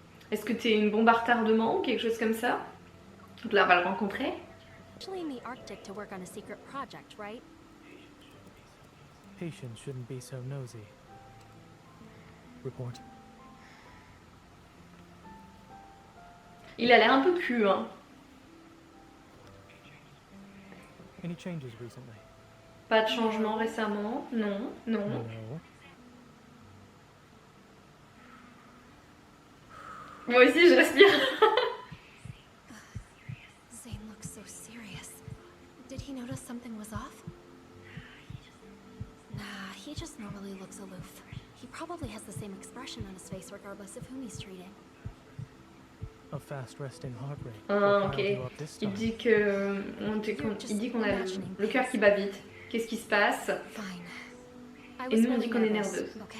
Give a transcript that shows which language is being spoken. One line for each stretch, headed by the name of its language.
French: Est-ce que tu es une bombe à retardement ou quelque chose comme ça? Donc là, on va le rencontrer.
English: Actually in the Arctic to work on a secret project, right? Patients shouldn't be so nosy. Report.
French: Il a l'air un peu cul, hein.
English: Any changes recently?
French: Pas de changement récemment. Non.
English: No.
French: Moi aussi, je respire.
English: Zane looks so serious. Did he notice something was off? Nah, he just normally looks aloof. He probably has the same expression on his face regardless of whom he's treating. A fast resting heart rate. Ah, ok.
French: Il dit qu'on a le cœur qui bat vite. Qu'est-ce qui se passe? Et nous on dit qu'on est nerveuse.